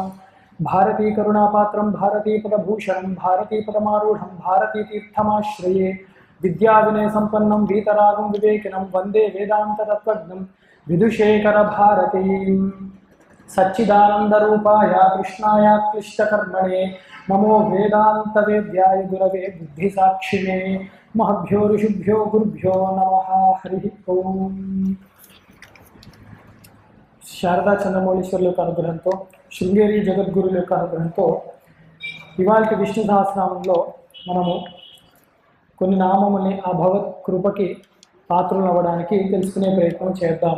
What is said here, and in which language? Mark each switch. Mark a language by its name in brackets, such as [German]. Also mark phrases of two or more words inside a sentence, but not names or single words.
[Sanskrit] भारतीकरुणापात्रं भारतीपदभूषणं भारतीपदमारूढं भारतीतीर्थमाश्रये विद्याविनयसम्पन्नं वीतरागं विवेकिनं वन्दे वेदान्ततत्त्वज्ञं विदुषेखरभारतीं। सच्चिदानन्दरूपाय कृष्णाय क्लिष्टकर्मणे नमो वेदान्तवेद्याय गुरवे बुद्धिसाक्षिणे महभ्यो ऋषिभ्यो गुरुभ्यो नमः। हरि ओम। [Telugu] శారదా చంద్రమౌళీశ్వరుల యొక్క అనుగ్రహంతో శృంగేరి జగద్గురుల యొక్క అనుగ్రహంతో ఇవాళ విష్ణు సహస్రనామంలో మనము కొన్ని నామముని ఆ భగవత్ కృపకి పాత్రలు అవ్వడానికి తెలుసుకునే ప్రయత్నం చేద్దాము.